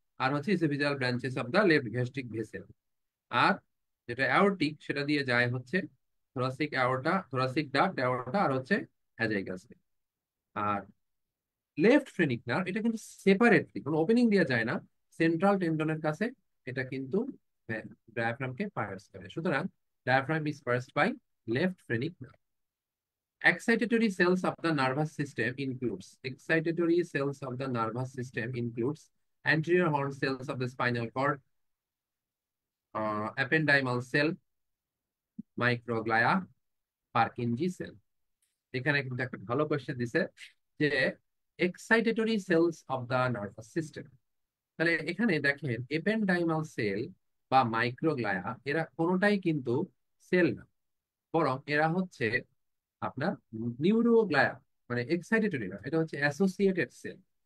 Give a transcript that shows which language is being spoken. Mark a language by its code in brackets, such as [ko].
[bn] আর হচ্ছে oesophageal branches of the left gastric vessel. আর যেটা aortic সেটা দিয়ে যায় হচ্ছে thoracic aorta, thoracic duct, aorta, আর হচ্ছে অ্যাজাইগাস। আর লেফট ফ্রেনিক নার্ভ এটা কিন্তু সেপারেটলি কোনো ওপেনিং দিয়ে যায় না, সেন্ট্রাল টেন্ডনের কাছে এটা কিন্তু ডায়াফ্রামকে পার্স করে। [en] সুতরাং diaphragm is pierced by left phrenic nerve. Excitatory cells of the nervous system includes excitatory cells of the nervous system includes anterior horn cells of the spinal cord, ependymal cell, microglia, Purkinje cell. [bn] এখানে কিন্তু একটা ভালো question দিছে যে excitatory sales of the nervous system. তাহলে এখানে দেখেন এপেন্ডাইমাল sell বা মাইক্রোগ্লায়া এরা কোনোটাই কিন্তু সেল না, বরং এরা হচ্ছে আপনার নিউরোগ্লায়া, মানে এক্সাইটেটরি না, এটা হচ্ছে অ্যাসোসিয়েটেড সেল।